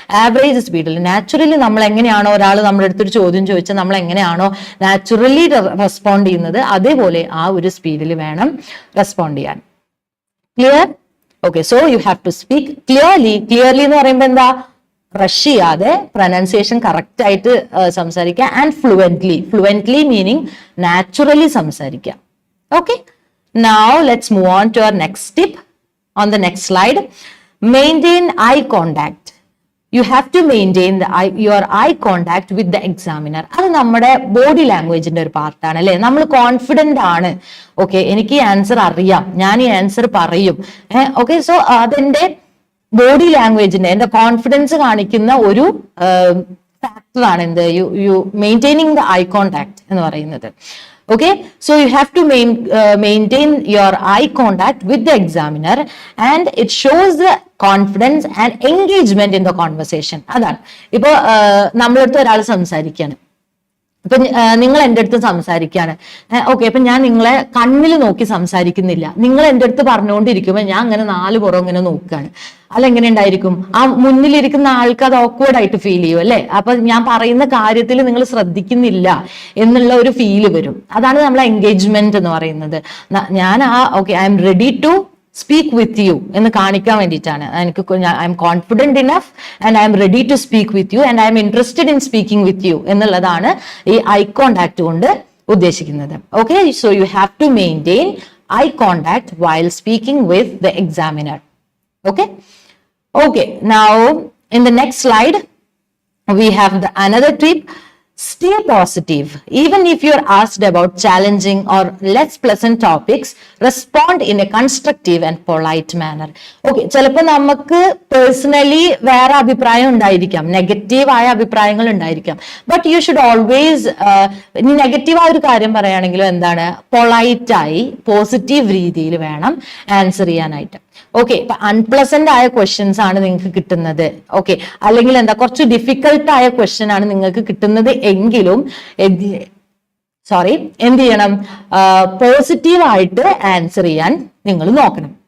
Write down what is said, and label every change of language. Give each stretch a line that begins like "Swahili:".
Malayalam: Average സ്പീഡിൽ naturally നമ്മൾ എങ്ങനെയാണോ ഒരാൾ നമ്മുടെ അടുത്തൊരു ചോദ്യം ചോദിച്ചാൽ നമ്മൾ എങ്ങനെയാണോ നാച്ചുറലി റെസ്പോണ്ട് ചെയ്യുന്നത് അതേപോലെ ആ ഒരു സ്പീഡിൽ വേണം റെസ്പോണ്ട് ചെയ്യാൻ. Clear? Okay.
English: So you have to speak clearly.
Malayalam: Clearly എന്ന് പറയുമ്പോൾ എന്താ, റഷ് ചെയ്യാതെ പ്രൊനൗൺസിയേഷൻ കറക്റ്റ് ആയിട്ട് സംസാരിക്കുക.
English: And fluently meaning naturally സംസാരിക്കുക. Okay. Now let's move on to our next tip on the next slide. Maintain eye contact. You have to maintain your eye contact with the examiner.
Malayalam: അത് നമ്മുടെ body ലാംഗ്വേജിന്റെ ഒരു പാർട്ടാണ് അല്ലെ. നമ്മൾ confident ആണ്, okay, എനിക്ക് ഈ ആൻസർ അറിയാം, ഞാൻ ഈ ആൻസർ പറയും. ഓക്കെ. സോ അതെന്റെ ബോഡി ലാംഗ്വേജിന്റെ, എന്റെ കോൺഫിഡൻസ് കാണിക്കുന്ന ഒരു ഫാക്ടറാണ് എന്ത്,
English: you maintaining the eye contact
Malayalam: എന്ന് പറയുന്നത്.
English: Okay, so you have to maintain your eye contact with the examiner, and it shows the confidence and engagement in the conversation.
Malayalam: അതാണ് ഇപ്പൊ നമ്മളടുത്ത് ഒരാൾ സംസാരിക്കുകയാണ്, ഇപ്പൊ നിങ്ങൾ എൻ്റെ അടുത്ത് സംസാരിക്കുകയാണ്. ഓക്കെ, ഇപ്പൊ ഞാൻ നിങ്ങളെ കണ്ണിൽ നോക്കി സംസാരിക്കുന്നില്ല, നിങ്ങൾ എൻ്റെ അടുത്ത് പറഞ്ഞുകൊണ്ടിരിക്കുമ്പോൾ ഞാൻ അങ്ങനെ നാല് പുറം ഇങ്ങനെ നോക്കുകയാണ്. അതെങ്ങനെ ഉണ്ടായിരിക്കും? ആ മുന്നിലിരിക്കുന്ന ആൾക്ക് അത് ഓക്വേർഡ് ആയിട്ട് ഫീൽ ചെയ്യും അല്ലെ? അപ്പൊ ഞാൻ പറയുന്ന കാര്യത്തിൽ നിങ്ങൾ ശ്രദ്ധിക്കുന്നില്ല എന്നുള്ള ഒരു ഫീല് വരും. അതാണ് നമ്മളെ എൻഗേജ്മെന്റ് എന്ന് പറയുന്നത്. ഞാൻ okay,
English: I'm ready to speak with you
Malayalam: എന്ന് കാണിക്കാൻ വേണ്ടിയിട്ടാണ്.
English: എനിക്ക് I'm confident enough and I'm ready to speak with you and I'm interested in speaking with you
Malayalam: എന്നുള്ളതാണ് ഈ ഐ കോണ്ടാക്ട് കൊണ്ട് ഉദ്ദേശിക്കുന്നത്.
English: Okay, so you have to maintain eye contact while speaking with the examiner. Okay, now in the next slide we have another tip. Stay positive. Even if you're asked about challenging or less pleasant topics, respond in a constructive and polite manner.
Malayalam: Okay, ചിലപ്പോൾ നമുക്ക് personally വേറെ അഭിപ്രായം ഉണ്ടായിരിക്കാം, നെഗറ്റീവായ അഭിപ്രായങ്ങൾ ഉണ്ടായിരിക്കാം.
English: but you should always,
Malayalam: ഇനി നെഗറ്റീവായ ഒരു കാര്യം പറയുകയാണെങ്കിലും എന്താണ്, പൊളൈറ്റായി പോസിറ്റീവ് രീതിയിൽ വേണം ആൻസർ ചെയ്യാനായിട്ട്. ഓക്കെ, ഇപ്പൊ അൺപ്ലസന്റ് ആയ ക്വസ്റ്റ്യൻസ് ആണ് നിങ്ങൾക്ക് കിട്ടുന്നത്, ഓക്കെ, അല്ലെങ്കിൽ എന്താ കുറച്ച് ഡിഫിക്കൽട്ട് ആയ ക്വസ്റ്റ്യൻ ആണ് നിങ്ങൾക്ക് കിട്ടുന്നത് എങ്കിലും എന്ത് ചെയ്യണം, പോസിറ്റീവായിട്ട് ആൻസർ ചെയ്യാൻ നിങ്ങൾ നോക്കണം.